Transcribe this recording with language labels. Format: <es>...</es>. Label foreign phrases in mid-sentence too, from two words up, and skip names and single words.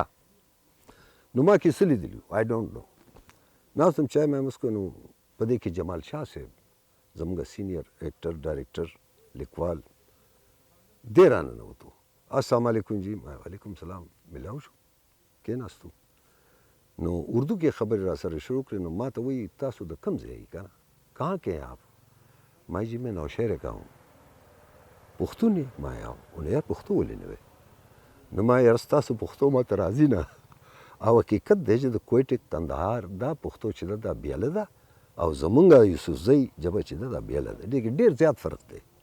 <ps>نو ما کې څه لیدلي</ps> <en>I don't know.</en> <ps>ناست یم چای مې وڅښو، نو په دې کې جمال شاه صاحب زموږ</ps> <en>senior actor director</en> <ps>لیکوال دی راننوتو.</ps> <ar>السلام علیکم جی. وعلیکم سلام.</ar> <ps>ملاو شو، کېناستو. نو اردو کې خبرې را سره شروع کړې. نو ما ته وایي تاسو د کوم ځای که نه،</ps> <ur>کہاں کے ہیں آپ؟ ما جی میں نوشہرے کا ہوں.</ur> <ps>پښتون یې؟ ما یار پښتو ولې نه وی؟ نو ما یار ستاسو پښتو ما ته راځي نه، او حقیقت دی چې د کویټې کندهار دا پښتو چې ده دا بیله ده، او زمونږ یوسفزۍ ژبه چې ده دا بیله ده. دې کې ډېر زیات فرق دی.</ps>